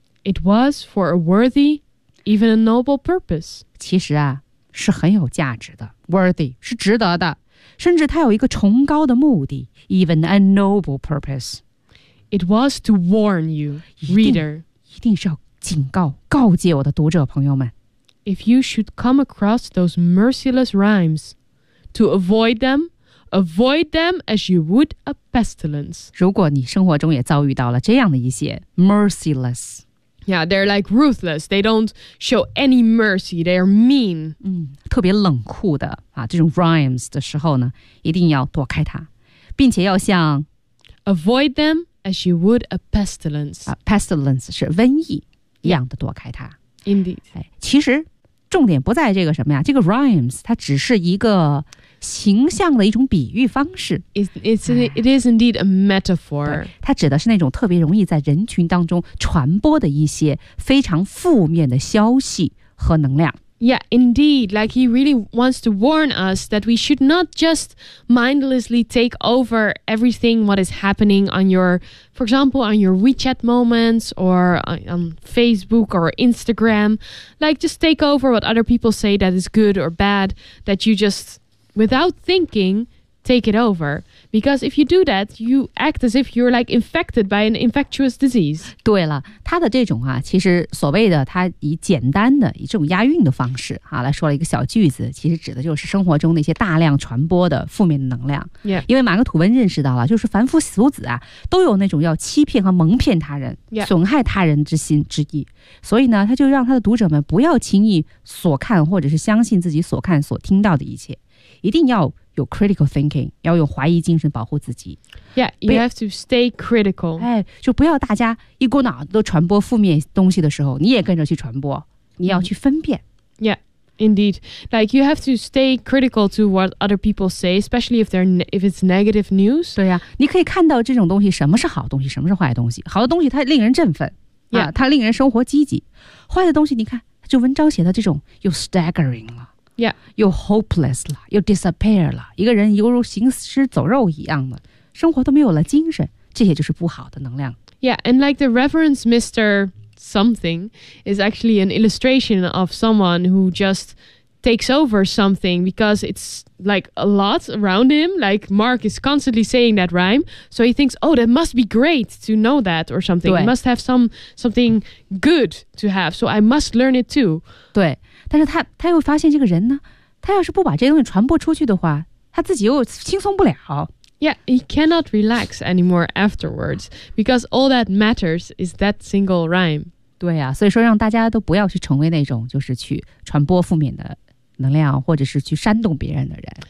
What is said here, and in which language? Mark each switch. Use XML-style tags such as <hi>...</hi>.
<en>It was for a worthy, even a noble purpose.</en> <zh>其实啊是很有价值的</zh> <en>worthy,</en> <zh>是值得的。甚至它有一个崇高的目的</zh> <en>even a noble purpose. It was to warn you, reader.</en> <zh>一定是要警告、告诫我的读者朋友们。</zh> <en>If you should come across those merciless rhymes, to avoid them as you would a pestilence.</en> <zh>如果你生活中也遭遇到了这样的一些</zh> <en>merciless. Yeah, they're like ruthless. They don't show any mercy. They are mean.</en> <zh>特别冷酷的啊，这种 rhymes 的时候呢，一定要躲开它，并且要像</zh> <en>avoid them as you would a pestilence.</en> <zh>Pestilence 是瘟疫一样的躲开它。</zh> <en>Indeed.</en> <zh>哎，其实重点不在这个什么呀？这个 rhymes 它只是一个形象的一种比喻方式。</zh> <en>It is indeed a metaphor.</en> <zh>它指的是那种特别容易在人群当中传播的一些非常负面的消息和能量。</zh> <en>Yeah, indeed. Like he really wants to warn us that we should not just mindlessly take over everything what is happening on your, for example, on your WeChat moments or on Facebook or Instagram. Like just take over what other people say that is good or bad, that you just, without thinking, take it over. Because if you do that, you act as if you're like infected by an infectious disease.</en> <zh>对了，他的这种啊，其实所谓的他以简单的以这种押韵的方式啊，来说了一个小句子，其实指的就是生活中那些大量传播的负面的能量。</zh> <en>Yeah.</en> <zh>因为马克吐温认识到了，就是凡夫俗子啊，都有那种要欺骗和蒙骗他人、</zh> <en>yeah.</en> <zh>损害他人之心之意。所以呢，他就让他的读者们不要轻易所看或者是相信自己所看所听到的一切，一定要有</zh> <en>critical thinking,</en> <zh>要用怀疑精神保护自己。</zh> <en>Yeah, you have to stay critical.</en> <zh>哎，就不要大家一股脑都传播负面东西的时候，你也跟着去传播，你要去分辨。</zh> <en>Yeah, indeed. Like, you have to stay critical to what other people say, especially if it's negative news.</en> <zh>对呀，你可以看到这种东西，什么是好东西，什么是坏东西。好的东西它令人振奋，</zh> <en>yeah.</en> <zh>它令人生活积极。坏的东西你看，就文章写的这种又</zh> <en>staggering</en> <zh>了。</zh> <en>Yeah.</en> <zh>又</zh> <en>hopeless</en> <zh>了又</zh> <en>disappear</en> <zh>了一个人犹如行尸走肉一样的生活都没有了精神这些就是不好的能量</zh> <en>Yeah, and like the reverence Mr. Something is actually an illustration of someone who just takes over something because it's like a lot around him like Mark is constantly saying that rhyme so he thinks oh that must be great to know that or something it must have something good to have so I must learn it too</en> <zh>对但是他又发现这个人呢他要是不把这东西传播出去的话他自己又轻松不了。</zh> <en>Yeah, he cannot relax anymore afterwards because all that matters is that single rhyme.</en> <zh>对啊所以说让大家都不要去成为那种就是去传播负面的能量或者是去煽动别人的人。</zh>